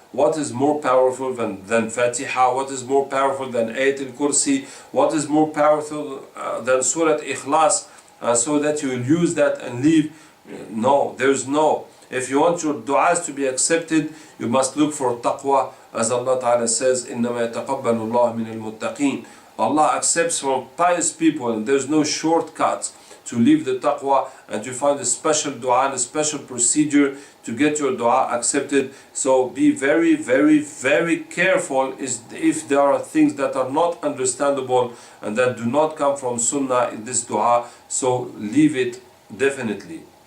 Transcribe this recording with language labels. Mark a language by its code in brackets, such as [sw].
[en] What is more powerful than Fatiha? What is more powerful than Ayat al-Kursi? What is more powerful than Surah Ikhlas? So that you will use that and leave? No, there's no. If you want your du'as to be accepted, you must look for taqwa. As Allah Ta'ala says, [ar] إِنَّمَا يَتَقَبَّلُ اللَّهُ مِنَ الْمُتَّقِينَ. [en] Allah accepts from pious people, and there's no shortcuts to leave the taqwa and to find a special dua and a special procedure to get your dua accepted. So be very, very, very careful if there are things that are not understandable and that do not come from sunnah in this dua, so leave it definitely.